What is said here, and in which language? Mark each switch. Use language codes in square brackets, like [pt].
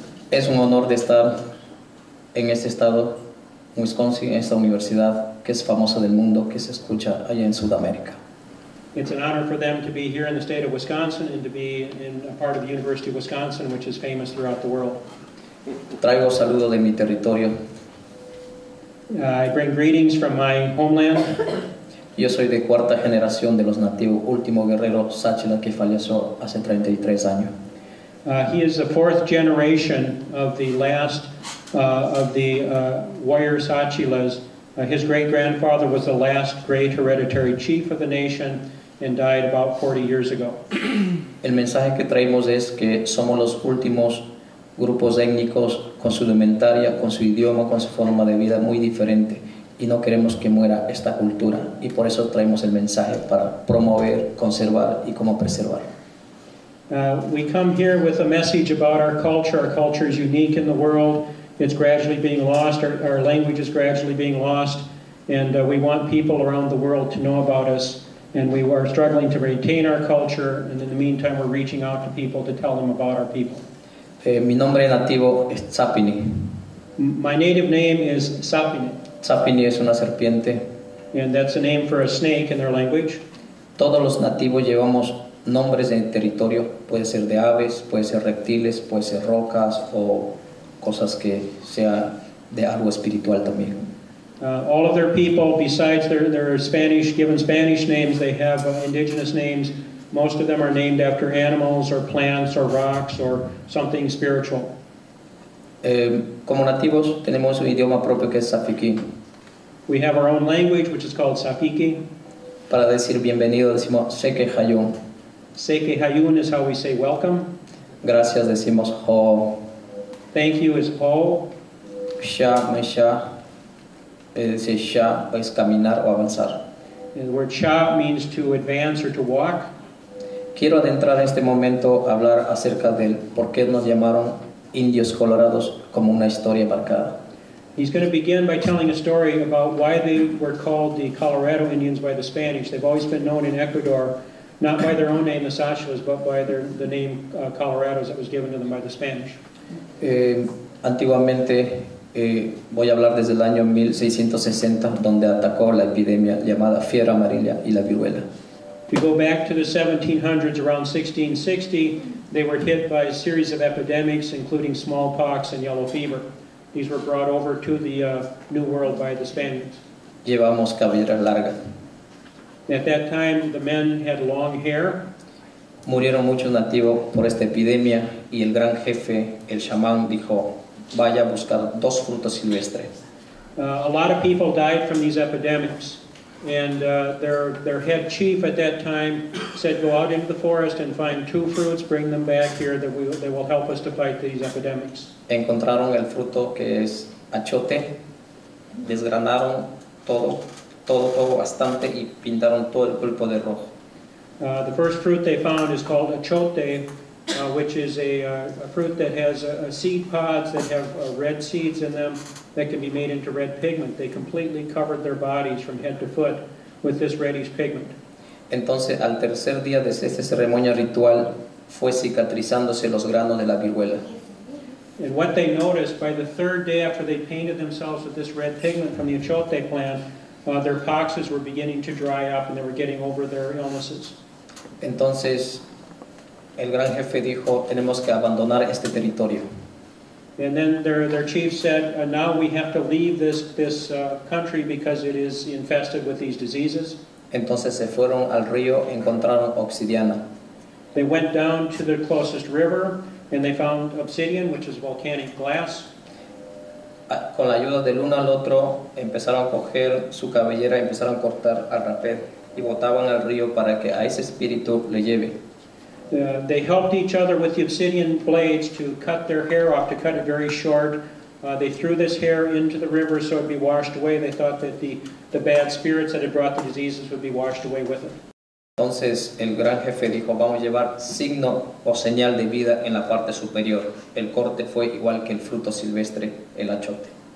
[es] Es un honor de estar en este estado, Wisconsin, en esta universidad que es famosa del mundo, que se escucha allá en Sudamérica. [en] It's an honor for them to be here in the state of Wisconsin and to be in a part of the University of Wisconsin, which is famous throughout the world. [es] Traigo saludos de mi territorio. [en] I bring greetings from my homeland. [es] Yo soy de cuarta generación de los nativos, último guerrero Tsachilas que falleció hace 33 años. [en] He is the fourth generation of the last warrior Tsachilas. His great-grandfather was the last great hereditary chief of the nation and died about 40 years ago. [es] El mensaje que traemos es que somos los últimos grupos étnicos con su indumentaria, con su idioma, con su forma de vida muy diferente, y no queremos que muera esta cultura, y por eso traemos el mensaje para promover, conservar y cómo preservar. [en] We come here with a message about our culture. Our culture is unique in the world. It's gradually being lost. Our language is gradually being lost, and we want people around the world to know about us, and we are struggling to maintain our culture, and in the meantime we're reaching out to people to tell them about our people. [es] Mi nombre nativo es Tsapini. [en] My native name is Sapine, [es] Tsapini es una serpiente. [en] and that's a name for a snake in their language. [es] Todos los nativos llevamos nombres de territorio, puede ser de aves, puede ser reptiles, puede ser rocas o cosas que sea de algo espiritual también. [en] All of their people, besides their Spanish, given Spanish names, they have indigenous names. Most of them are named after animals or plants or rocks or something spiritual. [es] Como nativos tenemos un idioma propio que es Safiki. [en] We have our own language, which is called Sapiki. [es] Para decir bienvenido decimos Seke Hayun. [en] Seke Hayun is how we say welcome. [es] Gracias decimos Ho. [en] Thank you is Ho. [es] Sha, Mesha. Dice Sha es caminar o avanzar. [en] And the word Cha means to advance or to walk. [es] Quiero adentrar en este momento a hablar acerca del por qué nos llamaron indios colorados como una historia marcada. [en] He's going to begin by telling a story about why they were called the Colorado Indians by the Spanish. They've always been known in Ecuador, not by their own name, the Tsachilas, but by the name Colorados that was given to them by the Spanish. [es] Antiguamente, voy a hablar desde el año 1660, donde atacó la epidemia llamada fiebre amarilla y la viruela. [en] If you go back to the 1700s, around 1660, they were hit by a series of epidemics, including smallpox and yellow fever. These were brought over to the New World by the Spaniards. [es] Llevamos cabelleras largas. [en] At that time, the men had long hair. [es] Murieron muchos nativos por esta epidemia y el gran jefe, el chamán, dijo, vaya a buscar 2 frutos silvestres. [en] A lot of people died from these epidemics. And their head chief at that time said, go out into the forest and find 2 fruits, bring them back here, they will help us to fight these epidemics. [es] Encontraron el fruto que es achote, desgranaron todo bastante y pintaron todo el cuerpo de rojo. [en] The first fruit they found is called achote, which is a fruit that has seed pods that have red seeds in them that can be made into red pigment. They completely covered their bodies from head to foot with this reddish pigment. [es] Entonces, al tercer día de esta ceremonia ritual, fue cicatrizándose los granos de la viruela. [en] And what they noticed, by the 3rd day after they painted themselves with this red pigment from the achote plant, their poxes were beginning to dry up and they were getting over their illnesses. [es] Entonces, el gran jefe dijo, tenemos que abandonar este territorio. [en] And then their chief said, now we have to leave this country because it is infested with these diseases. [es] Entonces se fueron al río, encontraron obsidiana. [en] They went down to the closest river and they found obsidian, which is volcanic glass. [es] Con la ayuda del uno al otro empezaron a coger su cabellera, empezaron a cortar al rapé y botaban al río para que a ese espíritu le lleve. [en] They helped each other with the obsidian blades to cut their hair off, to cut it very short. They threw this hair into the river so it would be washed away. They thought that the bad spirits that had brought the diseases would be washed away with it. [es] Entonces el gran jefe dijo, vamos a llevar signo o señal de vida en la parte superior. El corte fue igual que el fruto silvestre, el achote.